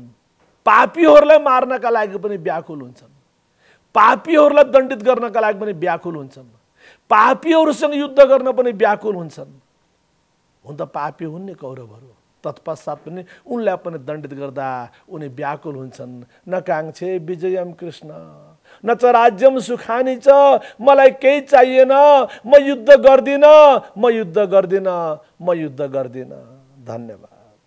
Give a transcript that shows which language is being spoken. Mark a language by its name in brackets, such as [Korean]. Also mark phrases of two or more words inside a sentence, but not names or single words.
[Nepali] पापीहरूलाई मार्नका लागि पनि व्याकुल हुन्छन्, पापीहरूलाई दण्डित गर्नका लागि पनि व्याकुल हुन्छन्, पापीहरूसँग युद्ध गर्न पनि व्याकुल हुन्छन्। हुन त पापी हुन् नि कौरवहरू, तत्पश्चात पनि उनलाई पनि दण्डित गर्दा उनी व्याकुल हुन्छन्। [Sanskrit] न काङ्क्षे विजयम कृष्ण न च राज्यम सुखानी च, [Nepali] मलाई केही चाहिएन, म युद्ध गर्दिन, म युद्ध गर्दिन, म युद्ध गर्दिन। धन्यवाद।